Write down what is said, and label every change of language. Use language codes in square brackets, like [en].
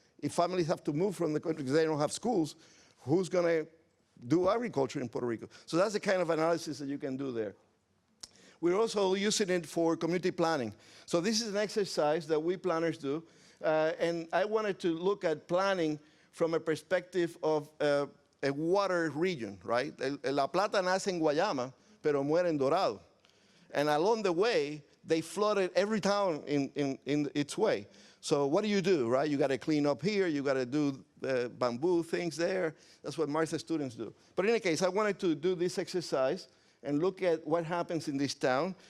[en] If families have to move from the country because they don't have schools, who's going to do agriculture in Puerto Rico? So that's the kind of analysis that you can do there. We're also using it for community planning. So this is an exercise that we planners do. And I wanted to look at planning from a perspective of a water region, right? [es] La Plata nace en Guayama, pero muere en Dorado. [en] And along the way, they flooded every town in its way. So what do, right? You got to clean up here. You got to do bamboo things there. That's what Martha students do. But in any case, I wanted to do this exercise and look at what happens in this town.